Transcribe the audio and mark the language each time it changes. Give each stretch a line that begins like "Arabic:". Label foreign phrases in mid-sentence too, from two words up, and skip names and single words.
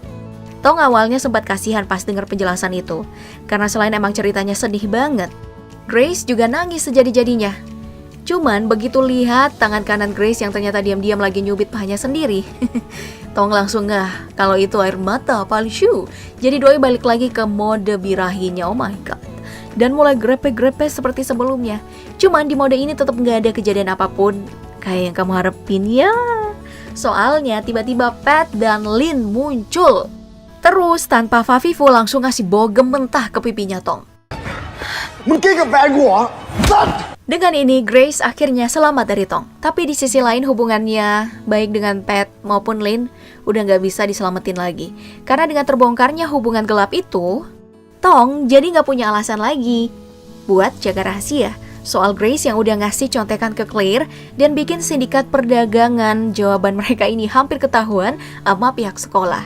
Indonesian: Tong awalnya sempat kasihan pas dengar penjelasan itu, karena selain emang ceritanya sedih banget, Grace juga nangis sejadi-jadinya. Cuman begitu lihat tangan kanan Grace yang ternyata diam-diam lagi nyubit pahanya sendiri, Tong langsung ngeh kalau itu air mata palsu. Jadi Doi balik lagi ke mode birahinya,
English: oh my god.
Indonesian: Dan mulai grepe-grepe seperti sebelumnya. Cuman di mode ini tetap gak ada kejadian apapun kayak yang kamu harapin ya. Soalnya tiba-tiba Pat dan Lin muncul. Terus tanpa Fafifu langsung ngasih bogem mentah ke pipinya Tong.
Thai: มึงกิ๊กกับแฟนกูเหรอสัตว์
Indonesian: Dengan ini Grace akhirnya selamat dari Tong. Tapi di sisi lain hubungannya baik dengan Pat maupun Lin udah gak bisa diselamatin lagi. Karena dengan terbongkarnya hubungan gelap itu, Tong jadi gak punya alasan lagi buat jaga rahasia soal Grace yang udah ngasih contekan ke Claire dan bikin sindikat perdagangan jawaban mereka ini hampir ketahuan sama pihak sekolah.